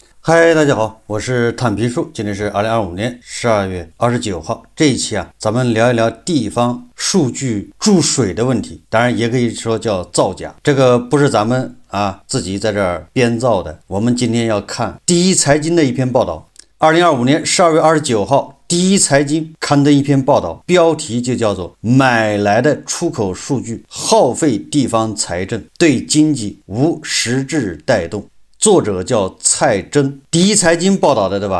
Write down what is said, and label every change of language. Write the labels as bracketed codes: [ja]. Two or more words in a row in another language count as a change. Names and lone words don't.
[zh] 嗨，大家好，我是探评术，今天是2025年12月29号。這一期咱們聊一聊地方數據注水的問題，當然也可以說叫造假。這個不是咱們自己在這兒編造的。我們今天要看第一財經的一篇報道，2025年12月29號，第一財經刊登一篇報道，標題就叫做買來的出口數據耗費地方財政，對經濟無實質帶動。作者叫蔡真，第一財經報道的，對吧？